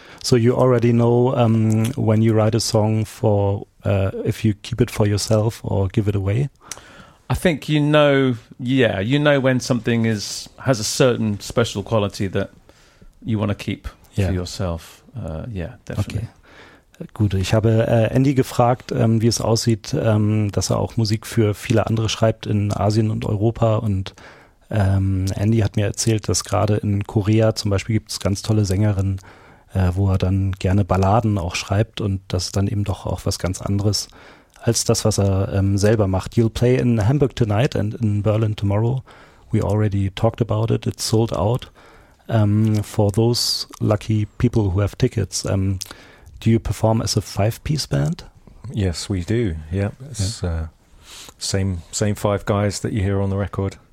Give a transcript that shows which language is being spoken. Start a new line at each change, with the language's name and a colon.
English: So you already know when you write a song for if you keep it for yourself or give it away? I think you know when something has a certain special quality that you want to keep for yourself. Definitely. Okay.
German: Gut, ich habe Andy gefragt, wie es aussieht, dass er auch Musik für viele andere schreibt in Asien und Europa. Und Andy hat mir erzählt, dass gerade in Korea zum Beispiel gibt es ganz tolle Sängerinnen, wo er dann gerne Balladen auch schreibt, und das ist dann eben doch auch was ganz anderes als das, was er selber macht.
English: You'll play in Hamburg tonight and in Berlin tomorrow. We already talked about it. It's sold out. For those lucky people who have tickets, do you perform as a 5-piece band? Yes, we do. Yeah, it's same 5 guys that you hear on the record.